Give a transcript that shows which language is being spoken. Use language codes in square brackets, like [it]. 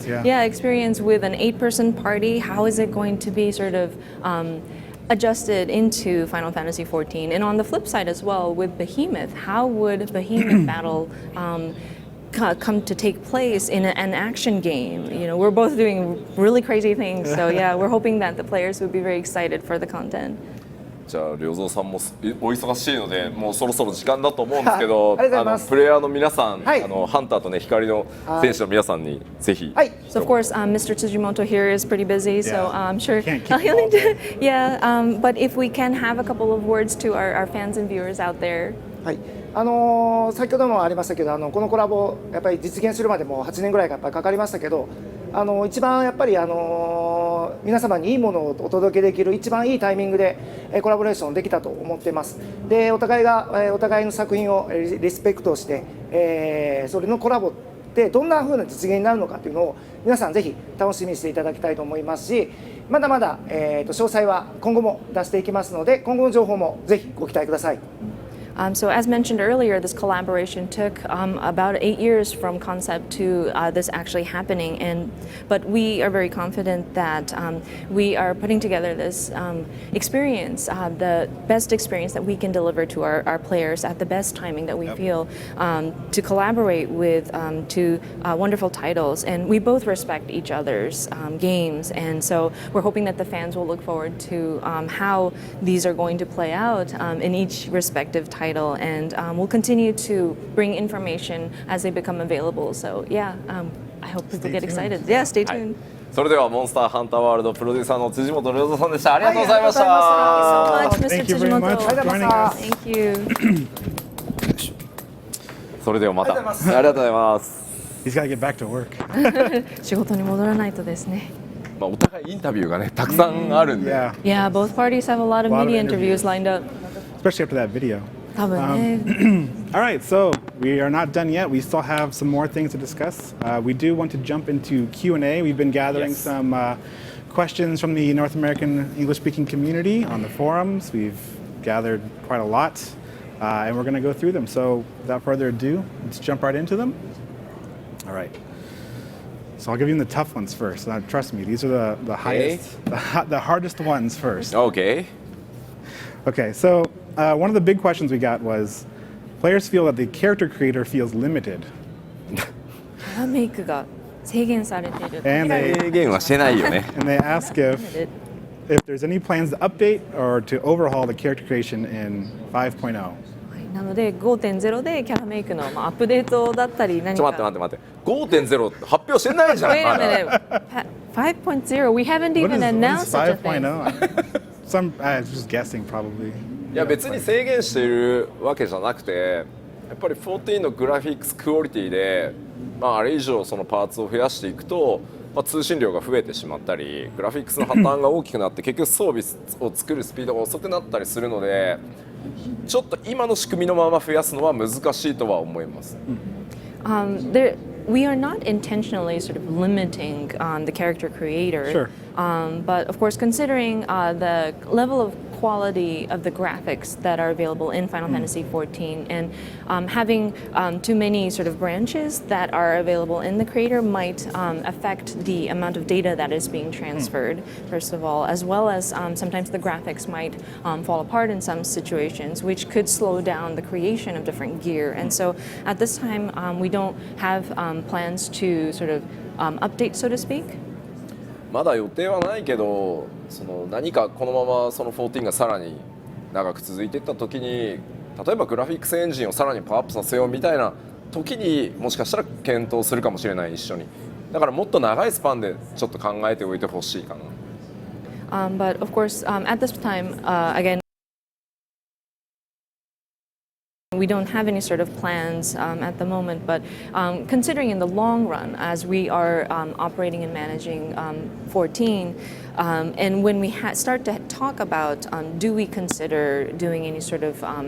[en] that's experience with an 8-person party. How is it going to be sort of adjusted into Final Fantasy XIV? And on the flip side as well, with Behemoth, how would Behemoth battle come to take place in an action game? You know, we're both doing really crazy things, so yeah, we're hoping that the players would be very excited for the content. [ja] じゃあ良三さんもお忙しいのでもうそろそろ時間だと思うんですけどプレイヤーの皆さん、ハンターとね光の選手の皆さんにぜひ。 [en] So of course, Mr. Tsujimoto here is pretty busy, so I'm sure he'll need to. Yeah, but if we can have a couple of words to our fans and viewers out there. [ja] はい。先ほどもありましたけどこのコラボやっぱり実現するまでも8年ぐらいやっぱりかかりましたけど一番やっぱり皆様にいいものをお届けできる一番いいタイミングでコラボレーションできたと思っています。でお互いの作品をリスペクトして、それのコラボってどんな風な実現になるのかというのを皆さんぜひ楽しみにしていただきたいと思いますし、まだまだ、詳細は今後も出していきますので今後の情報もぜひご期待ください。 [en] So as mentioned earlier, this collaboration took about 8 years from concept to this actually happening, but we are very confident that we are putting together this experience, the best experience that we can deliver to our players at the best timing that we feel, to collaborate with two wonderful titles, and we both respect each other's games, and so we're hoping that the fans will look forward to how these are going to play out in each respective title. And we'll continue to bring information as they become available. So yeah, I hope people get excited. Yeah, stay tuned. [ja] それではモンスターハンターワールドプロデューサーの辻本良三さんでした。ありがとうございました。 [en] Thank you so much, Mr. Tsujimoto. Thank you. [ja] それではまた。ありがとうございます。 [en] He's got to get back to work. [ja] 仕事に戻らないとですね。まあお互いインタビューがねたくさんあるんで。 [en] Yeah, both parties have a lot of media interviews lined up. Especially after that video. All right, so we are not done yet. We still have some more things to discuss. We do want to jump into Q&A. We've been gathering some questions from the North American English-speaking community on the forums. We've gathered quite a lot, and we're going to go through them. So without further ado, let's jump right into them. All right. So I'll give you the tough ones first. Now, trust me, these are the highest, the hardest ones first. Okay. Okay, so one of the big questions we got was, players feel that the character creator feels limited. And they ask if if there's any plans to update or to overhaul the character creation in 5.0. [ja] なので5.0でキャラメイクのアップデートだったり何か。ちょっと待って。5.0 発表してないじゃん。 [en] Wait a minute. 5.0 We haven't even announced such a thing. 5.0? I was just guessing probably. [ja] いや別に制限しているわけじゃなくて、やっぱり14のグラフィックスクオリティで、あれ以上そのパーツを増やしていくと、通信量が増えてしまったり、グラフィックスの破綻が大きくなって結局装備を作るスピードが遅くなったりするので、ちょっと今の仕組みのまま増やすのは難しいとは思います。 [en] We are not intentionally sort of limiting the character creator, Sure. But of course, considering the level of quality of the graphics that are available in Final Fantasy XIV, and having too many sort of branches that are available in the creator might affect the amount of data that is being transferred, first of all, as well as sometimes the graphics might fall apart in some situations, which could slow down the creation of different gear. And so at this time, we don't have plans to sort of update, so to speak. [ja] まだ予定はないけど、何かこのままその14がさらに長く続いていった時に、例えばグラフィックスエンジンをさらにパワーアップさせようみたいな時にもしかしたら検討するかもしれない、一緒に。だからもっと長いスパンでちょっと考えておいてほしいかな。 [en] But of course, at this time, again, we don't have any sort of plans at the moment, but considering in the long run, as we are operating and managing 14, and when we start to talk about do we consider doing any sort of